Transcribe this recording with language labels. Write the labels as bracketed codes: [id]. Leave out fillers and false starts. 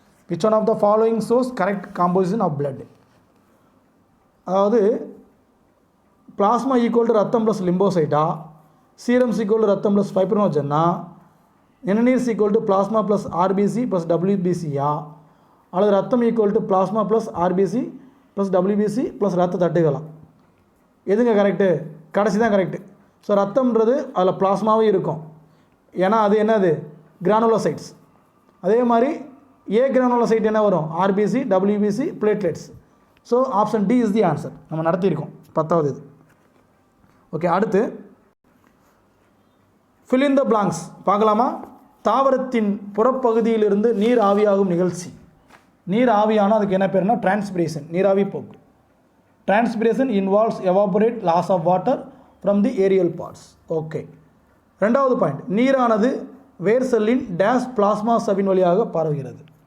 [en] Which one of the following shows correct composition of blood. [ta] அதாவது plasma equal to ரத்தம் plus லிம்போசைட்டா, serum equal to ரத்தம் plus ஃபைப்ரினோஜன்னா, நிணநீர் equal to plasma plus RBC plus டபிள்யூபிசியா, அல்லது ரத்தம் equal to plasma plus RBC plus WBC plus ரத்த தட்டுகளா? எதுங்க correct? கடைசி தான் கரெக்டு. ஸோ ரத்தம்ன்றது அதில் பிளாஸ்மாவே இருக்கும், ஏன்னா அது என்னது கிரானுலோசைட்ஸ். அதே மாதிரி ஏ கிரானுலோசைட் என்ன வரும் RBC, WBC, platelets. [en] So option D is the answer. [ta] நம்ம நடத்தியிருக்கோம் 10வது இது. ஓகே, அடுத்து fill in the blanks பார்க்கலாமா? தாவரத்தின் புறப்பகுதியிலிருந்து நீர் ஆவியாகும் நிகழ்ச்சி. நீர் ஆவியான அதுக்கு என்ன பேருனா டிரான்ஸ்பிரேஷன், நீராவி போக்கு. [en] Transpiration involves evaporate loss of water from the aerial parts. [ta] Okay, ரெண்டாவது பாயிண்ட், நீரானது வேர் செல்லின் டேஷ் பிளாஸ்மா சவின் வழியாக பரவுகிறது.